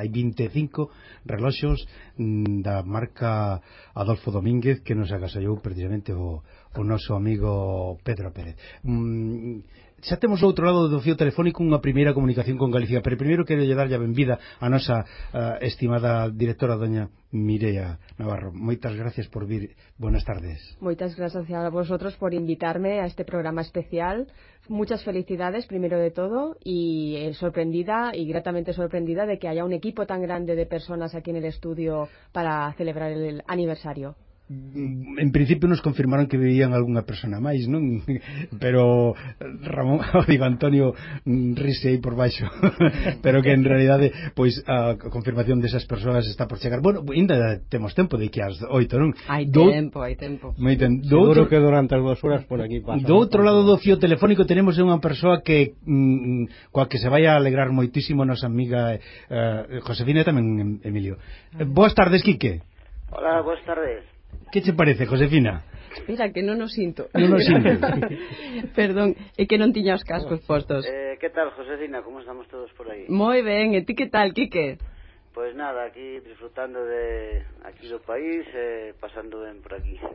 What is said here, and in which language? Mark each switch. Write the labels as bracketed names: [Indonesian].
[Galician] Hai 25 reloxos da marca Adolfo Domínguez que nos agasallou precisamente o noso amigo Pedro Pérez. Xa temos ao outro lado do fío telefónico unha primeira comunicación con Galicia, pero primeiro quero lle darlle a benvida a nosa estimada directora, doña Mireia Navarro. Moitas gracias por vir, [Spanish] buenas tardes. [Galician] Moitas gracias [Spanish] a vosotros por invitarme a este programa especial. Muchas felicidades, primero de todo, y sorprendida y gratamente sorprendida de que haya un equipo tan grande de personas aquí en el estudio para celebrar el aniversario. [Galician] En principio nos confirmaron que vivían algunha persona máis, non? Pero Ramón, digo, Antonio rise aí por baixo, pero que en realidade pois a confirmación desas persoas está por chegar. Bueno, ainda temos tempo de que as 8, non? Hai tempo. Seguro que durante as 2 horas por aquí pasa. Do outro lado do fío telefónico tenemos unha persoa que coa que se vai a alegrar moitísimo nosa amiga Josefina e tamén Emilio. Boas tardes, Quique. Hola, boas tardes. Que te parece, Josefina? Espera, que non nos sinto. Non nos sinto. Perdón, é que non tiña os cascos postos. Que tal, Josefina? Como estamos todos por aí? Moi ben, e ti que tal, Quique? Pois nada, aquí disfrutando de aquí do país, pasando ben por aquí.